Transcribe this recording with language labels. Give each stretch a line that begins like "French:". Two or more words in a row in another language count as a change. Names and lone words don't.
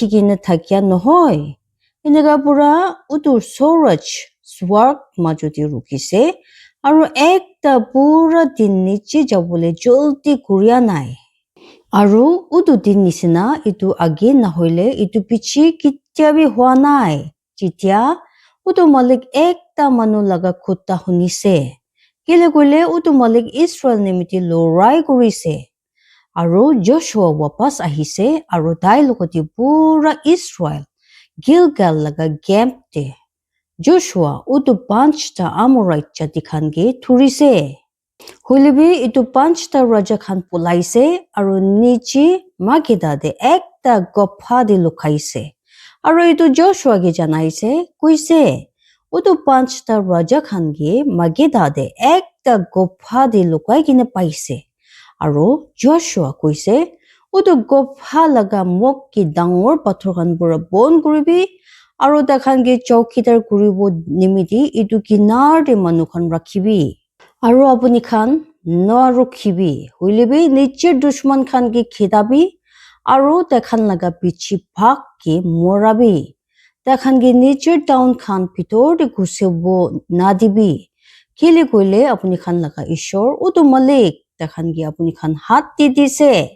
Naga Pidgin: kine thakya nohoy inaga pura udu suraj swarg majoti rukhise aru ekta pura din niche jabole jolti kuriya nai aru udu din nisina itu age nahoile itu pichi kityabi hua nai chitya udu malik ekta manu laga khutta hunise kile kule udu malik Israel nimiti lorai kurise Aru Joshua wapas ahise aru tai lokoti pura Israel Gilgal laga camp te Joshua utu 5 ta Amorite jati khan ge thurise hulibi itu 5 ta raja khan pulaise aru nichi Makeda de ekta gopha de lukaise aru itu Joshua ge janaise kuise utu 5 ta raja khan ge Makeda de ekta gopha de lukai kine paise aru Joshua kuise utu gopha laga mok ki dangor pathor khan pura bon kuribi aru takhan ge chowkidar kuribo nimiti itu kinar de manu khan rakhibi aru apuni khan narukhibi huilebi niche dushman khan ki khidabi aru takhan laga pichi bhag ki morabi takhan ge niche town khan pitor de ghusebo nadibi kile koile apuni khan laga ishor utu malik takhan ge apuni khan hat di dise